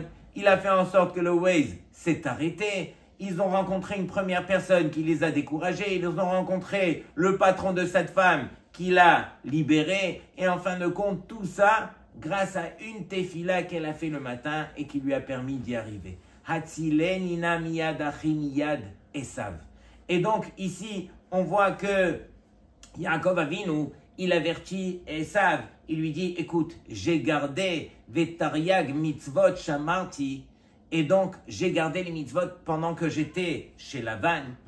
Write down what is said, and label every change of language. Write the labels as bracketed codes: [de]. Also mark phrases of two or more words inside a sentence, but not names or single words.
[fr] Il a fait en sorte que le Waze s'est arrêté. Ils ont rencontré une première personne qui les a découragés. Ils ont rencontré le patron de cette femme qui l'a libérée. Et en fin de compte, tout ça grâce à une tefila qu'elle a fait le matin et qui lui a permis d'y arriver. [he] הצילני נא מיד אחי מיד עשו. [fr] Et donc ici, on voit que Yaakov Avinu, il avertit Esav. Il lui dit, écoute, j'ai gardé [he] ותרי"ג מצוות שמרתי. [fr] Et donc, j'ai gardé les mitzvot pendant que j'étais chez Lavan.